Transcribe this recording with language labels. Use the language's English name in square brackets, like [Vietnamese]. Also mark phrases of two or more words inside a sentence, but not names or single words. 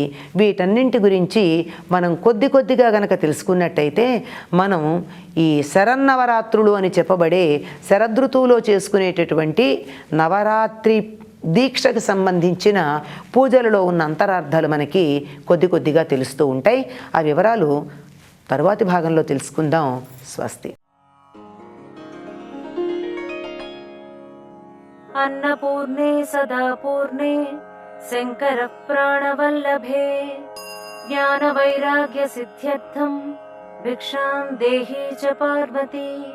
[Telugu] వీటన్నింటి గురించి మనం కొద్దిగా గనక తెలుసుకున్నట్టయితే మనం ఈ శరన్నవరాత్రులు అని చెప్పబడే శరదృతువులో చేసుకునేటటువంటి నవరాత్రి దీక్షకు సంబంధించిన పూజలలో ఉన్న అంతరార్థాలు మనకి కొద్దిగా తెలుస్తూ ఉంటాయి. ఆ వివరాలు తరువాతి భాగంలో తెలుసుకుందాం. స్వస్తి. [Sanskrit] अन्नपूर्णे सदा पूर्णे शङ्करप्राणवल्लभे ज्ञानवैराग्यसिद्ध्यर्थं भिक्षां देहि च पार्वती।